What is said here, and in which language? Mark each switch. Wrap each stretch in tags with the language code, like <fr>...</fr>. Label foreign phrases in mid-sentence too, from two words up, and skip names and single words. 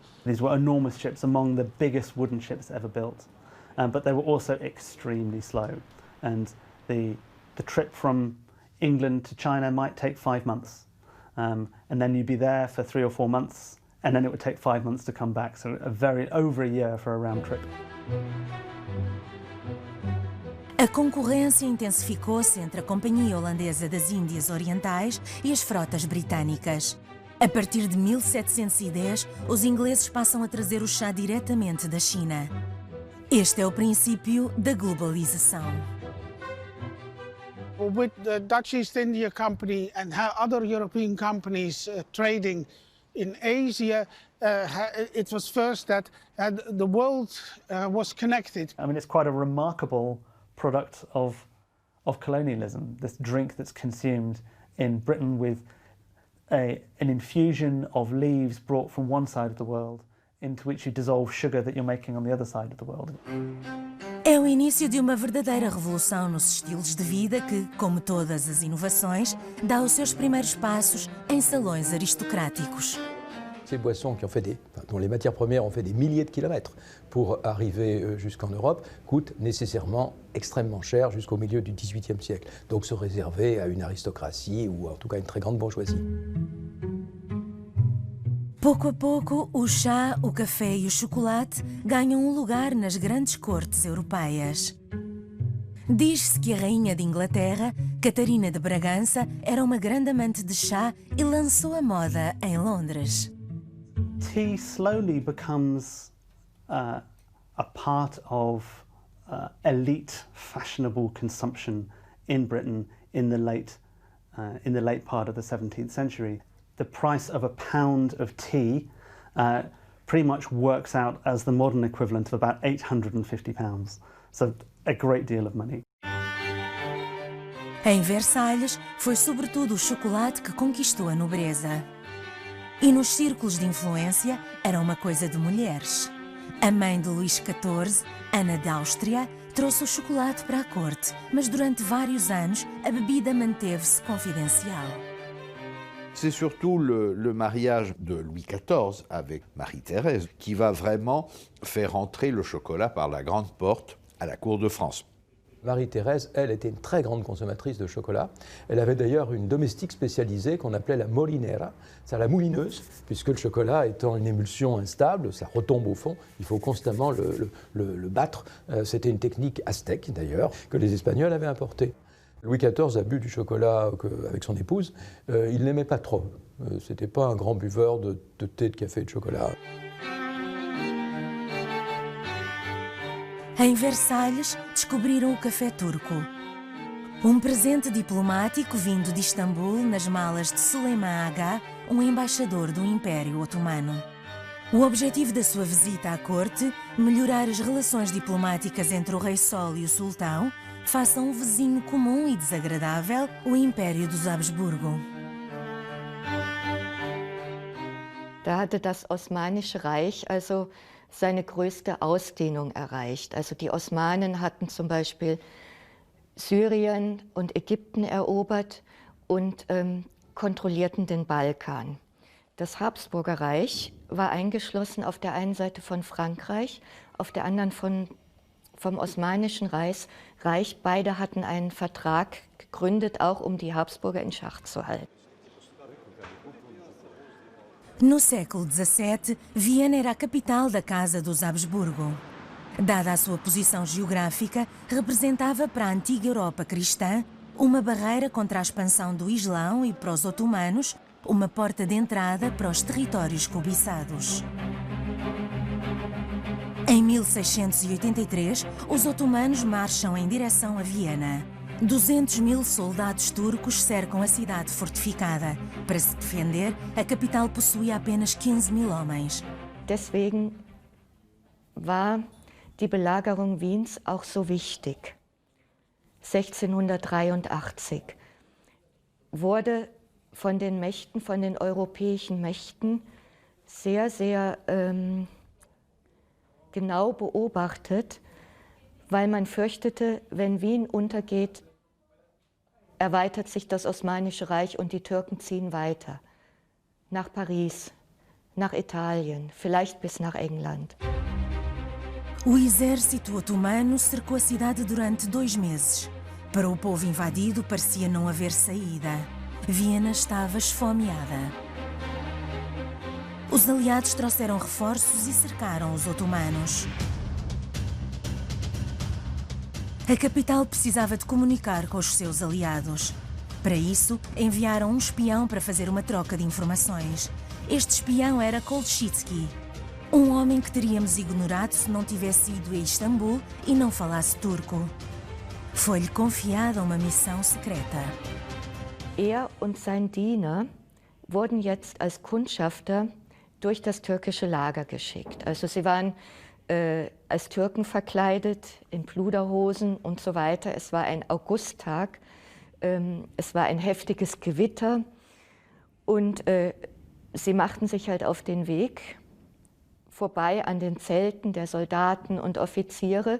<en>These were enormous ships, among the biggest wooden ships ever built, but they were also extremely slow. And the trip from England to China might take 5 months, and then you'd be there for 3 or 4 months, and then it would take 5 months to come back, so over a year for a round trip.</en> <pt>A concorrência intensificou-se entre a Companhia Holandesa das Índias Orientais e as frotas britânicas. A partir de 1710, os ingleses passam a trazer o chá diretamente da China. Este é o princípio da globalização.</pt> <en>With the Dutch East India Company and other European companies trading in Asia, it was first that the world was connected. I mean, it's quite a remarkable product of colonialism, this drink that's consumed in Britain with an infusion of leaves brought from one side of the world into which you dissolve sugar that you're making on the other side of the world.</en> <pt>É o início de uma verdadeira revolução nos estilos de vida que, como todas as inovações, dá os seus primeiros passos em salões aristocráticos.</pt> <fr>Ces boissons dont les matières premières ont fait des milliers de kilomètres pour arriver jusqu'en Europe coûtent nécessairement extrêmement cher jusqu'au milieu du XVIIIe siècle. Donc se réserver à une aristocratie ou en tout cas une très grande bourgeoisie.</fr> <pt>Pouco a pouco, o chá, o café e o chocolate ganham um lugar nas grandes cortes europeias. Diz-se que a rainha de Inglaterra, Catarina de Bragança, era uma grande amante de chá e lançou a moda em Londres.</pt> <en>Tea slowly becomes a part of elite fashionable consumption in Britain in the late part of the 17th century. The price of a pound of tea pretty much works out as the modern equivalent of about £850. So a great deal of money.</en> <pt>Em Versalhes, foi sobretudo o chocolate que conquistou a nobreza. E nos círculos de influência era uma coisa de mulheres. A mãe de Luís XIV, Ana de Áustria, trouxe o chocolate para a corte, mas durante vários anos a bebida manteve-se confidencial.</pt> <fr>C'est surtout le mariage de Louis XIV avec Marie-Thérèse qui va vraiment faire entrer le chocolat par la grande porte à la cour de France. Marie-Thérèse, elle, était une très grande consommatrice de chocolat. Elle avait d'ailleurs une domestique spécialisée qu'on appelait la molinera, c'est la moulineuse, puisque le chocolat étant une émulsion instable, ça retombe au fond, il faut constamment le battre. C'était une technique aztèque d'ailleurs, que les Espagnols avaient importée. Louis XIV a bu du chocolat avec son épouse, il n'aimait pas trop. C'était pas un grand buveur de thé, de café et de chocolat.</fr> <pt>Em Versalhes, descobriram o café turco. Um presente diplomático vindo de Istambul nas malas de Süleyman Agha, um embaixador do Império Otomano. O objetivo da sua visita à corte, melhorar as relações diplomáticas entre o rei Sol e o sultão, face a um vizinho comum e desagradável, o Império dos Habsburgo.</pt> <de>Da hatte das Osmanische Reich also seine größte Ausdehnung erreicht. Also die Osmanen hatten zum Beispiel Syrien und Ägypten erobert und kontrollierten den Balkan. Das Habsburger Reich war eingeschlossen auf der einen Seite von Frankreich, auf der anderen vom Osmanischen Reich. Beide hatten einen Vertrag gegründet, auch um die Habsburger in Schach zu halten.</de> <pt>No século XVII, Viena era a capital da Casa dos Habsburgo. Dada a sua posição geográfica, representava para a antiga Europa cristã uma barreira contra a expansão do Islão e para os otomanos, uma porta de entrada para os territórios cobiçados. Em 1683, os otomanos marcham em direção a Viena. 200.000 soldados turcos cercam a cidade fortificada. Para se defender, a capital possuía apenas 15.000 homens.</pt> <de>Deswegen war die Belagerung Wiens auch so wichtig. 1683 wurde von den Mächten, von den europäischen Mächten sehr, sehr genau beobachtet, weil man fürchtete, wenn Wien untergeht, erweitert sich das Osmanische Reich und die Türken ziehen weiter. Nach Paris, nach Italien, vielleicht bis nach England.</de> <pt>O exército otomano cercou a cidade durante 2 meses. Para o povo invadido parecia não haver saída. Viena estava esfomeada. Os aliados trouxeram reforços e cercaram os otomanos. A capital precisava de comunicar com os seus aliados. Para isso, enviaram um espião para fazer uma troca de informações. Este espião era Kolchitsky, um homem que teríamos ignorado se não tivesse ido a Istambul e não falasse turco. Foi-lhe confiada uma missão secreta.</pt> <de>Er und sein Diener wurden jetzt als Kundschafter durch das türkische Lager geschickt. Also sie waren als Türken verkleidet, in Pluderhosen und so weiter. Es war ein Augusttag, es war ein heftiges Gewitter und sie machten sich halt auf den Weg vorbei an den Zelten der Soldaten und Offiziere.</de>